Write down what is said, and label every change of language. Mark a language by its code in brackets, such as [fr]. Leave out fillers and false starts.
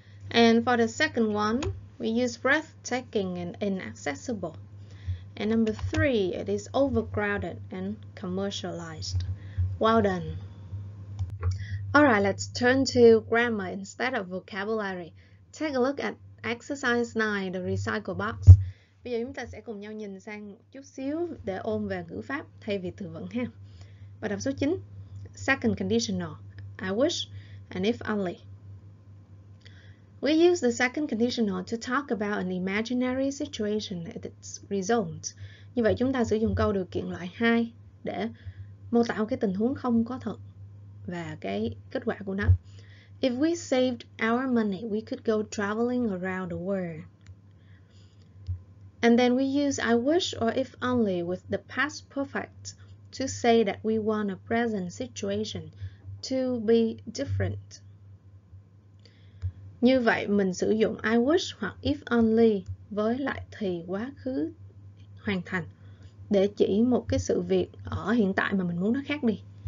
[en] And for the second one, we use breathtaking and inaccessible. And number 3, it is overcrowded and commercialized. Well done. Alright, let's turn to grammar instead of vocabulary. Take a look at exercise 9, the recycle box. [vi] Bây giờ chúng ta sẽ cùng nhau nhìn sang một chút xíu để ôn về ngữ pháp thay vì từ vựng ha. Bài tập số 9, [en] second conditional, I wish and if only. We use the second conditional to talk about an imaginary situation and its results. [vi] Như vậy chúng ta sử dụng câu điều kiện loại 2 để mô tả một cái tình huống không có thật và cái kết quả của nó. [en] If we saved our money, we could go traveling around the world. And then we use I wish or if only with the past perfect to say that we want a present situation to be different. [vi] Như vậy mình sử dụng I wish hoặc if only với lại thì quá khứ hoàn thành để chỉ một cái sự việc ở hiện tại mà mình muốn nó khác đi.